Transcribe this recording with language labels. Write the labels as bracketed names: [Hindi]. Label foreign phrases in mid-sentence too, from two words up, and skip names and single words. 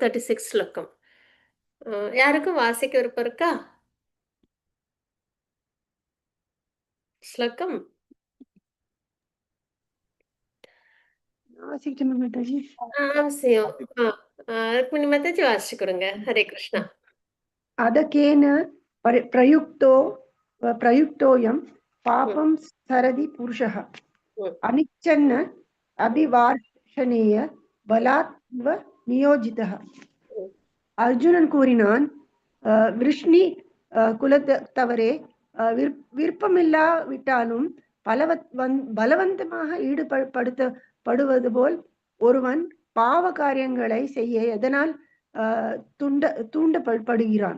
[Tamil] 36 ஸ்லோகம். யாருக்கும் வாசிக்க விருப்பம் இருக்கா? ஸ்லோகம்? வாசிக்கட்டுமா மாதாஜி? அவசியம். ஆ, ருக்மிணி மாதாஜி வாசிச்சு குடுங்க. [Sanskrit] हरे कृष्ण. अदकेन प्रयुक्तो प्रयुक्तोऽयं ம், पापं सरति पुरुषः ம், अनिच्छन्न अभिवार्ष्य क्षणेय बलात्व नियोजितः. [Tamil] அர்ஜுனன் கூறினான், விருஷ்ணி குலத்தவரே, விருப்பமில்லாவிட்டாலும் பலவந்தமாக ஈடுபடுத்தப்படுவது போல் ஒருவன் பாவ காரியங்களை செய்ய எதனால் தூண்டப்படுகிறான்?